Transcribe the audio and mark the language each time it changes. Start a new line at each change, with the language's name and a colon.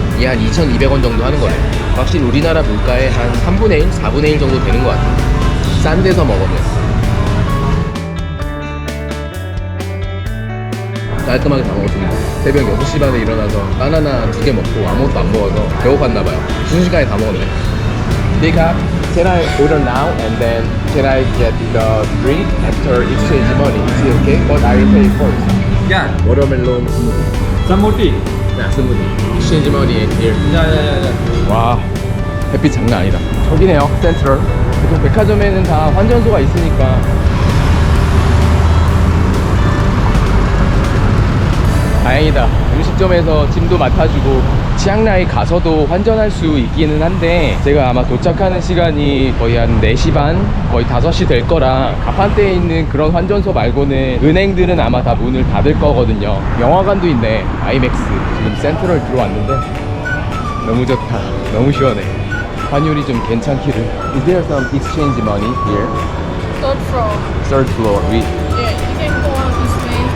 Korean: 이게 한 2,200원 정도 하는 거네. 확실히 우리나라 물가의 한 3분의 1, 4분의 1 정도 되는 거 같아요. 싼 데서 먹으면. 깔끔하게 다 먹었습니다. 새벽 6시 반에 일어나서 바나나 2개 먹고 아무것도 안 먹어서 배고팠나봐요. 순식간에 다 먹었네.
English: Bika, can I order now and then can I get the drink after exchange money? Is it okay? But I will pay first. Yeah,
Korean: 워터멜론 스무디. Samuti. 네, 스무디.
English: exchange money in here. Yeah.
Korean: 와, 햇빛 장난 아니다. 저기네요, 센트럴. 보통 백화점에는 다 환전소가 있으니까. 다행이다. 음식점에서 짐도 맡아주고 치앙라이 가서도 환전할 수 있기는 한데 제가 아마 도착하는 시간이 거의 한 4시 반? 거의 5시 될 거라 가판대에 있는 그런 환전소 말고는 은행들은 아마 다 문을 닫을 거거든요. 영화관도 있네. 아이맥스. 지금 센트럴 들어왔는데 너무 좋다. 너무 시원해. 환율이 좀 괜찮기를.
English: Is there some exchange money here? Third floor. Third floor. Yeah, you can go on this way.